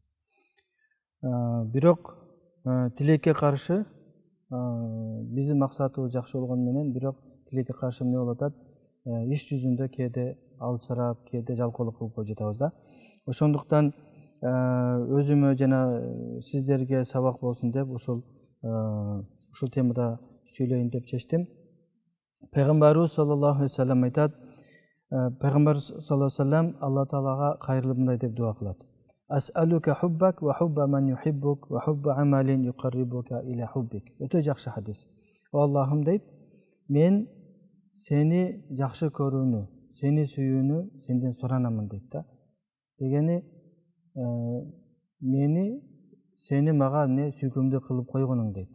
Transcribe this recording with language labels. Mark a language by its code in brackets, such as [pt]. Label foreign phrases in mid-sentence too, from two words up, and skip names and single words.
[ky] Бирок тилекке каршы биздин максатыбыз жакшы болгону менен, бирок тилекке каршы эмне болуп атат? Иш жүзүндө кээде алсырап, кээде жалкоолук кылып коюп жатабыз да. Ошондуктан өзүмө жана сиздерге сабак болсун деп ушул темада сүйлөйүн деп чечтим. Пайгамбарыбыз [ar] صلى الله عليه وسلم [ky] айтат, Пайгамбар [ar] صلى الله عليه وسلم [ky] Алла таалага кайрылып мындай деп дуа кылат. [ar] أسألك حبك وحب من يحبك وحب عمل يقربك إلى حبك. [ky] Өтө жакшы хадис. О Аллахым дейт, мен сени жакшы көрүүнү, сени сүйүүнү сенден суранамын дейт да. Дегени сени мага сүйкүмдүү кылып койгонуң дейт.